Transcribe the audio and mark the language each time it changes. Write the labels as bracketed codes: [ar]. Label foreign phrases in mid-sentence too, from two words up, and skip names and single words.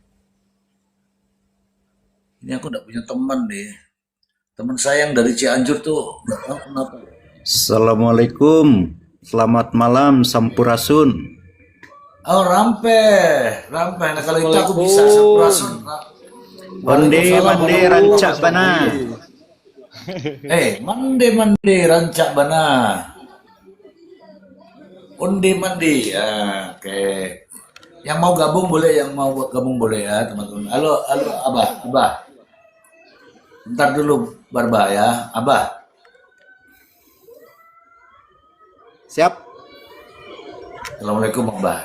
[id] Ini aku nggak punya teman nih. Teman saya yang dari Cianjur tuh nggak tahu kenapa. Assalamualaikum, selamat malam Sampurasun. [su] Oh, Rampe, Rampe. [id] Nah, kalau itu aku bisa Sampurasun. [min] Onde [ar] Waalaikumsalam [min] mande [ar] warahmatullahi [min] rancak bana. mande mande rancak bana. Onde mande. Ah, oke. [id] Yang mau gabung boleh, ya teman-teman. Halo, halo, Abah, Abah. Bentar dulu, Barba ya, Abah. Siap? Assalamualaikum Abah.